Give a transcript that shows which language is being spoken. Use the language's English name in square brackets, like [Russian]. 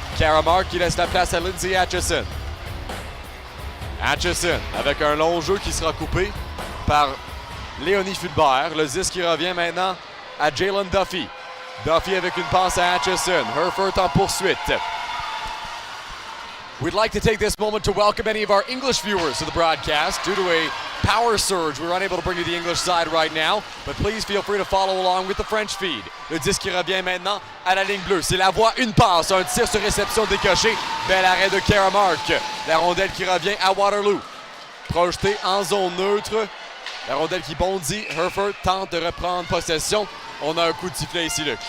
[French] Cara Mark qui laisse la place à Lindsay Atchison. Atchison avec un long jeu qui sera coupé par Léonie Fulbert. Le 10 qui revient maintenant à Jalen Duffy. Duffy avec une passe à Atchison. Herford en poursuite. [English] We'd like to take this moment to welcome any of our English viewers to the broadcast. Due to a power surge, we're unable to bring you the English side right now, but please feel free to follow along with the French feed. [French] Le 10 qui revient maintenant à la ligne bleue. C'est la voie, une passe, un tir sur réception décoché. Bel arrêt de Cara Mark. La rondelle qui revient à Waterloo. Projetée en zone neutre. La rondelle qui bondit. Herford tente de reprendre possession. On a un coup de sifflet ici, Luc.